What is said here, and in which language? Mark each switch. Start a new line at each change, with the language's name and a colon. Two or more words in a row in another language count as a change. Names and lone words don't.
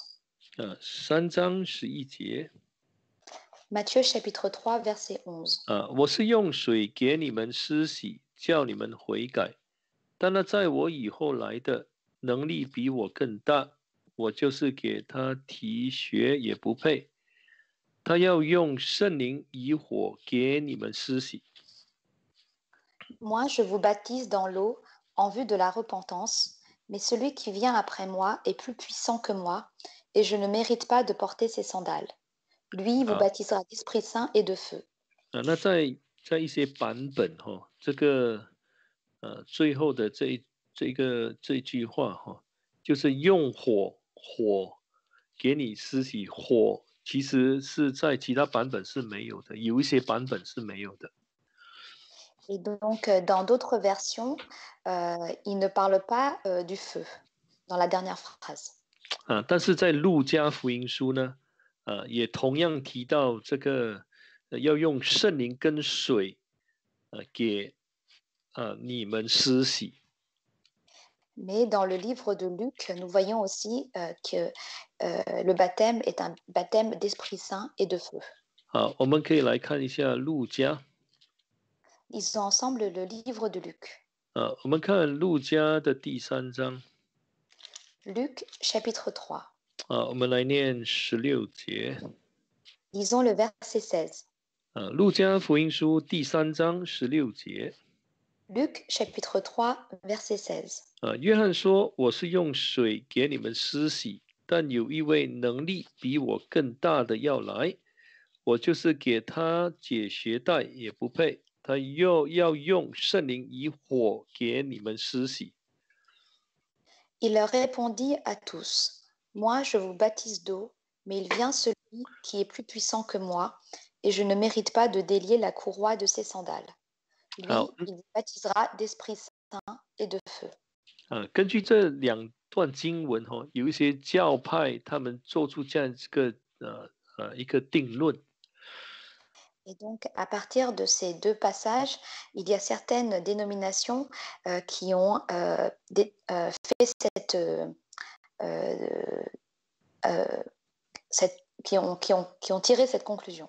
Chinese: 3 章11节。
French: Matthieu chapitre 3 verset 11.
Chinese: 我是用水给你们施洗，叫你们悔改。但那在我以后来的，能力比我更大，我就是给他提鞋也不配。他要用圣灵以火给你们施洗。
French: Moi, je vous baptise dans l'eau en vue de la repentance, mais celui qui vient après moi est plus puissant que moi, et je ne mérite pas de porter ses sandales. Lui vous baptisera d'Esprit Saint et de feu.
Chinese: 那在一些版本这个最后的这句话就是用火给你施洗，火其实是在其他版本是没有的，有一些版本是没有的。
French: Et donc, dans d'autres versions, il ne parle pas du feu dans la dernière phrase.
Chinese: 但是在路加福音书呢，也同样提到这个要用圣灵跟水给你们施洗。
French: Mais dans le livre de Luc, nous voyons aussi que le baptême est un baptême d'Esprit Saint et de feu.
Chinese: 好，我们可以来看一下路加。
French: Lisons ensemble le livre de Luc.
Chinese: 我们看路加的第3章。
French: Luc chapitre 3.
Chinese: 我们来念16节。
French: Lisons le verset 16.
Chinese: 路加福音书第3章16节。
French: Luc chapitre 3 verset 16.
Chinese: 约翰说：“我是用水给你们施洗，但有一位能力比我更大的要来，我就是给他解鞋带也不配。他又要用圣灵以火给你们施洗。”
French: Il leur répondit à tous, Moi je vous baptise d'eau, mais il vient celui qui est plus puissant que moi, et je ne mérite pas de délier la courroie de ses sandales. Lui, il vous baptisera d'Esprit Saint et de feu.
Chinese: 根据这2段经文有一些教派他们做出这样一个定论。
French: Et donc, à partir de ces deux passages, il y a certaines dénominations qui ont qui ont tiré cette conclusion.